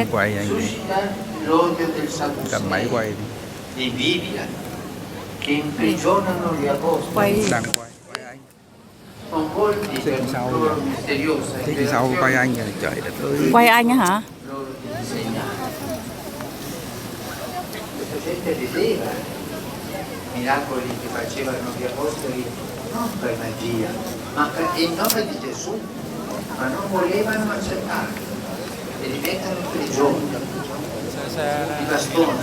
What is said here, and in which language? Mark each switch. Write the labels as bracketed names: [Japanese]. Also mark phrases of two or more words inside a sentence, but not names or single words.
[Vietnamese] Quay anh đi. Cầm máy quay đi. Quay Đang quay anh. Xích sau quay anh rồi trời đất ơi. quay anh á hả? [Italian] Miracoli che facevano gli apostoli non per magia, ma in nome di Gesù, ma non volevano accettarlo e li mettono in prigione, i bastoni.